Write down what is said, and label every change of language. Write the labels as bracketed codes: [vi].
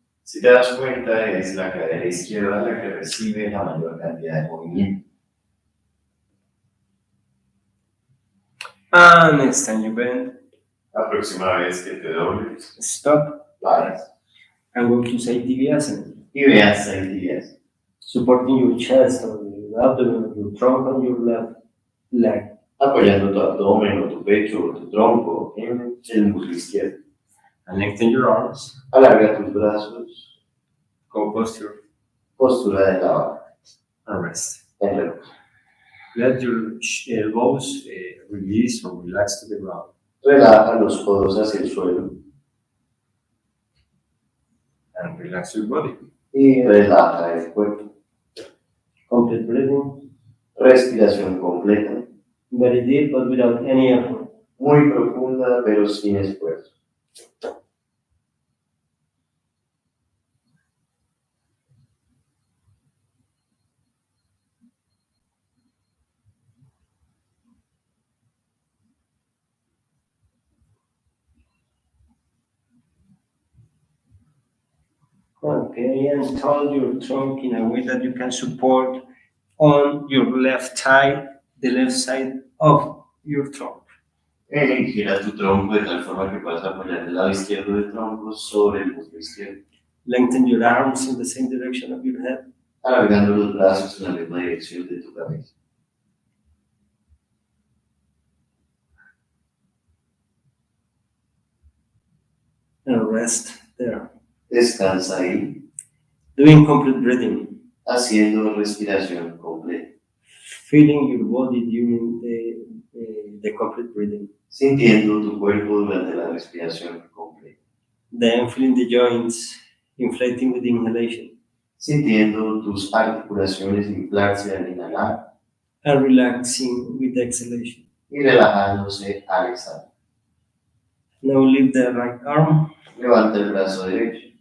[es] Si te das cuenta, es la cadera izquierda la que recibe la mayor cantidad de movimiento. [en] and next time you bend, [es] La próxima vez que te dobles, [en] stop [es] paras [en] and go to Asana, [es] y veas sentadillas, [en] supporting your chest or your abdomen, your trunk on your left leg. [es] apoyando tu abdomen o tu pecho o tu tronco en el muslo izquierdo. [en] And lengthen your arms, [es] Alarga tus brazos, [en] go posture, [es] postura de la vaca, [en] and rest. [es] en reposo. [en] Let your elbows release or relax to the ground. [es] Relaja los codos hacia el suelo [en] And relax your body. [es] y relaja el cuerpo. [en] Complete breathing, [es] Respiración completa, [en] very deep but without any effort. [es] muy profunda pero sin esfuerzo. [en] Okay, and turn your trunk in a way that you can support on your left thigh, the left side of your trunk. [es] Gira tu tronco de tal forma que puedas apoyar el lado izquierdo del tronco sobre el muslo izquierdo, [en] Lengthen your arms in the same direction of your head. [es] alargando los brazos en la misma dirección de tu cabeza. [en] And rest there. [es] Descansa ahí, [en] Doing complete breathing, [es] haciendo respiración completa, [en] feeling your body during the complete breathing. [es] sintiendo tu cuerpo durante la respiración completa, [en] Then feeling the joints inflating with inhalation [es] sintiendo tus articulaciones inflarse al inhalar [en] and relaxing with exhalation. [es] y relajándose al exhalar. [en] Now lift the right arm [es] Levanta el brazo derecho